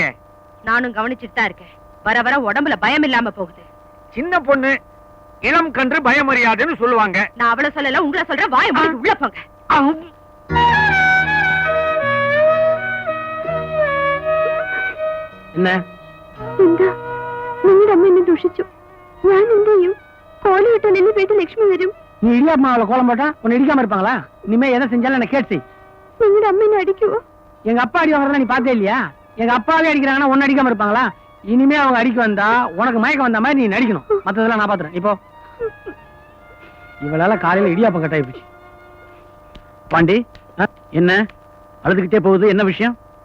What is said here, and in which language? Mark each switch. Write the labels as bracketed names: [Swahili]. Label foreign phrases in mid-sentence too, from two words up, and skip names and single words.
[Tamil] நானும் கவனிச்சுட்டு தான் இருக்கேன். வர வர உடம்புல பயம் இல்லாம போகுது. சின்ன பொண்ணு இளம் கன்று பயமறியாதுன்னு சொல்லுவாங்க. நான் அவளை சொல்லல, உங்களை சொல்றேன். வாய மூடிட்டு உள்ள போங்க. என்ன [Malayalam] എന്താ നിങ്ങളുടെ അമ്മ എന്നെ ദുഷിച്ചു. ഞാൻ എന്ത് ചെയ്യും? കോലമിട്ടാൽ എന്റെ വീട്ടിൽ ലക്ഷ്മി വരും. [Tamil] நீ இடியாப்ப மாவுல கோலம் போட்டா உன்னை இடிக்காம இருப்பாங்களா? இனிமே எதை செஞ்சாலும் என்ன கேட்டு. [Malayalam] നിങ്ങളുടെ അമ്മ എന്നെ അടിക്കുവോ? [Tamil] எங்க அப்பா அடி வாங்குறதா நீ பார்த்தே இல்லையா? எங்க அப்பாவே அடிக்கிறாங்கன்னா ஒன்னு அடிக்காம இருப்பாங்களா? இனிமே அவங்க அடிக்க வந்தா உனக்கு மயக்கம் வந்த மாதிரி நீ நடிக்கணும். மத்ததெல்லாம் நான் பாத்துறேன். இப்போ இவளால காலையில இடியாப்பம் கட்டாயி போச்சு. பாண்டி, என்ன அழுதுகிட்டே போகுது? என்ன விஷயம்?